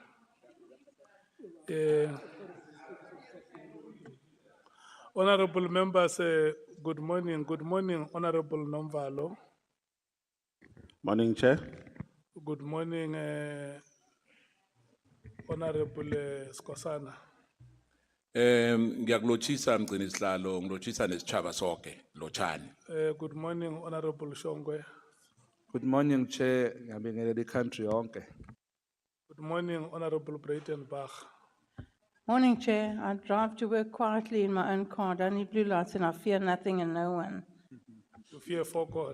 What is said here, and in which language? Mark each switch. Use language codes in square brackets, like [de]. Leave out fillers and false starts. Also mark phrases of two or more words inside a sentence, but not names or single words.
[en] Honorable members, good morning. Good morning, Honorable Nomvalo. Morning, Chair. Good morning, Honorable Skosana. [nr] Ngiyakulotshisa mgcini sihlalo ngilotshisa nesitshaba sonke lotshani. [en] Good morning, Honorable Shongwe. Good morning, Chair. [zu] Ngiyabingelela i-country yonke. [en] Good morning, Honorable Breitenbach. Morning, Chair. I drive to work quietly in my own car. Don't need blue lights and I fear nothing and no one. You fear for call.